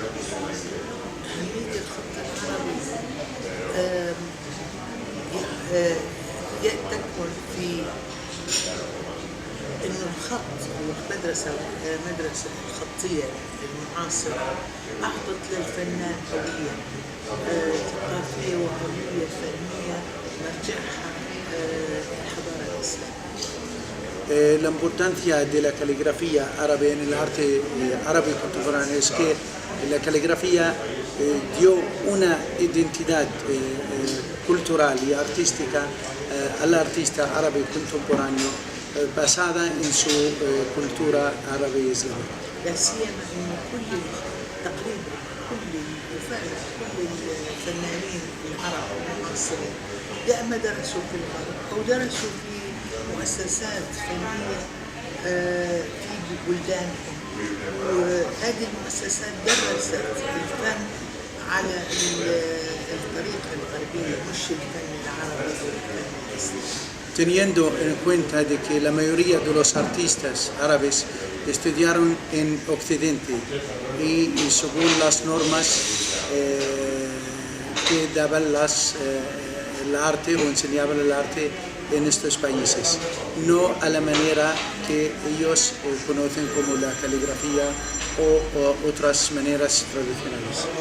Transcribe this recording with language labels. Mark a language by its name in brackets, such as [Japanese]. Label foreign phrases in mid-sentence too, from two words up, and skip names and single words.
[Arabic] أهمية الخط العربي تكمن في إنه الخط المدرسة الخطية المعاصرة أعطت للفنان هوية ثقافية وهوية فنية مرجعها الحضارة الإسلامية. [Spanish] La importancia de la caligrafía árabe en el arte árabe contemporáneo es que la caligrafía dio una identidad cultural y artística al artista árabe contemporáneo basada en su cultura árabe islámica. [Arabic] لا سيما إن تقريبا كل الفنانين العرب المعاصرين يا اما درسوا في الغرب او درسوا في مؤسسات فنيه في بلدانهم، وهذه المؤسسات درست الفن على الطريقه الغربيه مش الفن العربي او الفن الاسلامي. [Spanish] Teniendo en cuenta de que la mayoría de los artistas árabes estudiaron en Occidente y según las normas que daban el arte o enseñaban el arte en estos países, no a la manera que ellos conocen como la caligrafía o otras maneras tradicionales.